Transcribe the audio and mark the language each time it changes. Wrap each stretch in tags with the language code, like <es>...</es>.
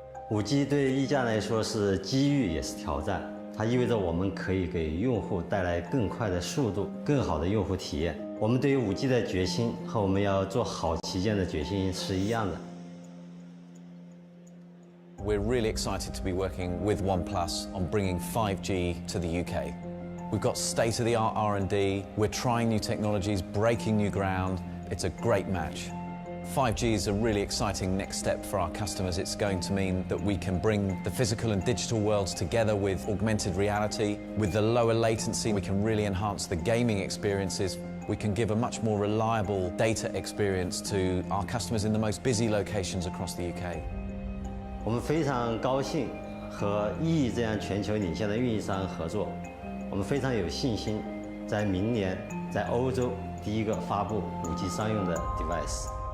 <zh>5G 对溢价来说是机遇也是挑战，它意味着我们可以给用户带来更快的速度、更好的用户体验。我们对于5G 的决心和我们要做好旗舰的决心是一样的。</zh> <en>We're really excited to be working with OnePlus on bringing 5G to the UK. We've got state-of-the-art R&D, we're trying new technologies, breaking new ground. It's a great match. 5G is a really exciting next step for our customers. It's going to mean that we can bring the physical and digital worlds together with augmented reality. With the lower latency, we can really enhance the gaming experiences. We can give a much more reliable data experience to our customers in the most busy locations across the UK.</en> <zh>我们非常高兴和意这样全球领先的运营商合作，我们非常有信心，在明年在欧洲第一个发布5G 商用的 device。</zh>